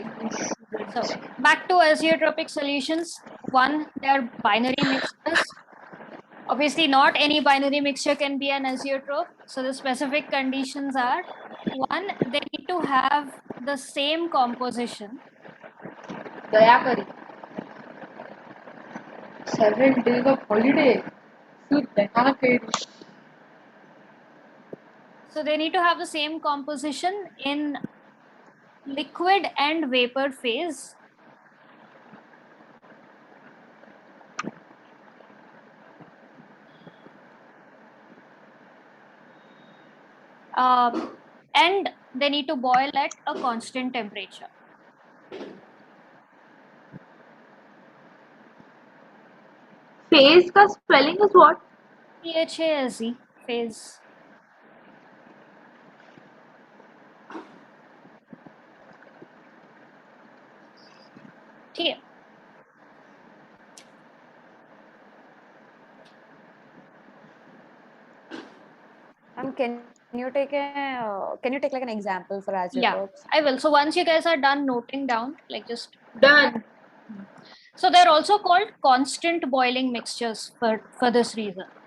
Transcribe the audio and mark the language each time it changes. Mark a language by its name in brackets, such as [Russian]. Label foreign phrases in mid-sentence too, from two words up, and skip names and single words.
[English] So back to azeotropic solutions. One, they're binary mixtures. Obviously, not any binary mixture can be an azeotrope. So the specific conditions are, one, they need to have the same composition. [Hindi] दया करी [English] 7 days of holiday. [Hindi] फिर दया करी. [English] So they need to have the same composition in liquid and vapor phase. And they need to boil at a constant temperature. Phase का spelling is what? PHASE phase. [Hindi] ठीक है. [English] Can you take like an example for azotopes? I will. So once you guys are done noting down, like just Done. so they're also called constant boiling mixtures for this reason.